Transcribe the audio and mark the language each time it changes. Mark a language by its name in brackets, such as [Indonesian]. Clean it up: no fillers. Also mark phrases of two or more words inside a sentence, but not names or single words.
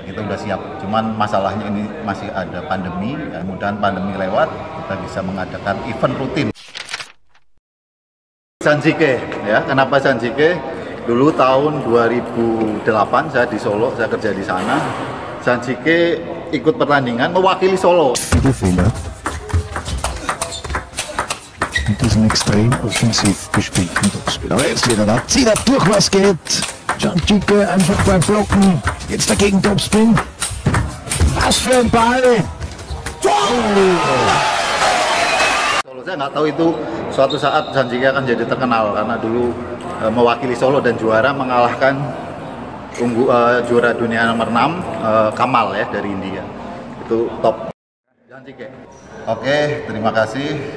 [Indonesian] Kita udah siap, cuman masalahnya ini masih ada pandemi, ya, mudah-mudahan pandemi lewat, kita bisa mengadakan event rutin. Sanjike ya, kenapa Sanjike? Dulu tahun 2008 saya di Solo, saya kerja di sana. Sanjike ikut pertandingan mewakili Solo. [German] Fehler. Mit diesem extrem offensiv gespielten Topspiel. Aber jetzt wieder da. Zieht er durch, was geht. Sanjike einfach beim Blocken. Jetzt dagegen Topspin. Was für ein Ball. [Indonesian] Solo, saya nggak tahu itu suatu saat Sanjike akan jadi terkenal karena dulu mewakili Solo dan juara, mengalahkan juara dunia nomor 6 Kamal ya dari India. Itu top. Sanjike. Oke, terima kasih.